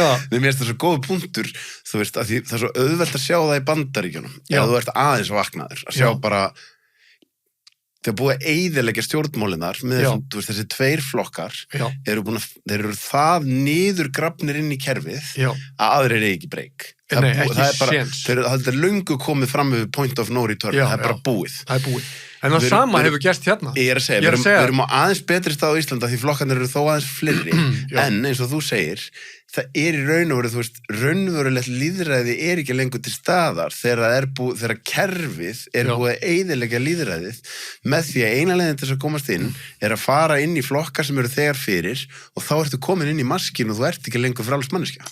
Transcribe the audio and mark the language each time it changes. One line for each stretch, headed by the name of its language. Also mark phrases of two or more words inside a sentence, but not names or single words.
Icelandic: Mér finnst það svo góð punktur, þú veist, að það er svo auðvelt að sjá það í Bandaríkjunum, eða þú ert aðeins vaknaður, að sjá bara, þegar búið að eyðileggja stjórnmálinar með þessum, þú veist, þessi tveir flokkar þeir eru það niðurgrafnir inn í kerfið að aðrir er ekki breyk. Það er löngu komið fram með
English: point of no return,
Icelandic: það er bara búið. Það er búið. En það sama hefur gerst hérna. Ég er að segja, við erum á aðeins betri stað á Íslanda því flokkarnir eru þó aðeins fleiri, en eins og þú segir, það er í raun og veru, þú veist, raunverulegt lýðræði er ekki lengur til staðar þegar kerfið er búið að eyðileggja lýðræðið með því að eina leiðin til þess að komast inn er að fara inn í flokkar sem eru þegar fyrir og þá ertu komin inn í maskínu og þú ert ekki lengur frjáls manneskja.